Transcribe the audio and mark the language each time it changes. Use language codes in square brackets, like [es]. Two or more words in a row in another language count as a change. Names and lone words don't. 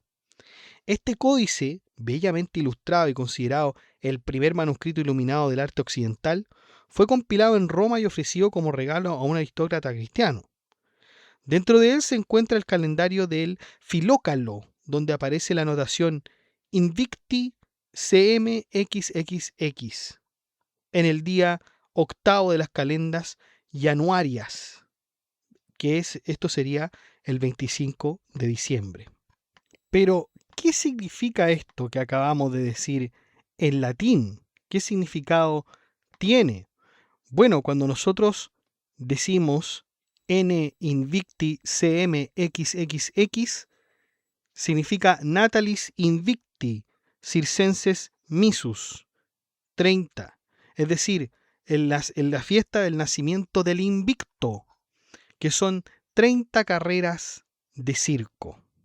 [es] Este códice, bellamente ilustrado y considerado el primer manuscrito iluminado del arte occidental, fue compilado en Roma y ofrecido como regalo a un aristócrata cristiano. Dentro de él se encuentra el calendario del Filócalo, donde aparece la anotación [la] Invicti CMXXX [es] en el día octavo de las calendas januarias, esto sería el 25 de diciembre. Pero, ¿qué significa esto que acabamos de decir en latín? ¿Qué significado tiene? Bueno, cuando nosotros decimos [la] N Invicti CMXXX, [es] significa [la] Natalis Invicti Circenses Missus 30, [es] es decir, en la fiesta del nacimiento del Invicto, que son 30 carreras de circo.